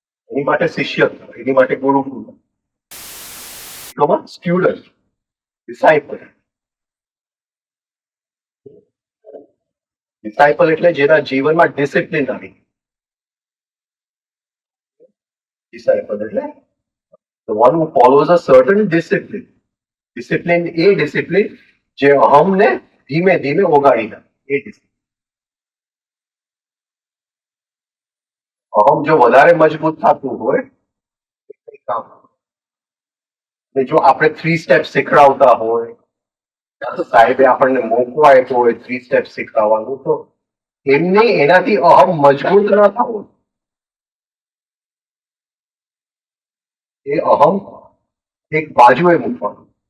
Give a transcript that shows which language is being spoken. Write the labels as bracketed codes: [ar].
[gu] એની માટે શિષ્ય, એની માટે ગુરુ, સ્ટુડન્ટ, ડિસાઇપલ. ડિસાઇપલ એટલે જેના જીવનમાં ડિસિપ્લિન આવી. ડિસાઇપલ એટલે [en] The one who follows a certain discipline. [gu] Discipline A discipline જે અહમને ધીમે ધીમે ઓગાળી નાખે એ ડિસિપ્લિન. અહમ જો વધારે મજબૂત થતું હોય એ કંઈ કામ નહીં. ને જો આપણે 3 સ્ટેપ શીખડાવતા હોય, સાહેબે આપણને મોકો આપ્યો હોય 3 સ્ટેપ શીખડાવવાનું, તો એમને એનાથી અહમ મજબૂત ન થવું, એ અહમ એક બાજુએ મૂકવાનું.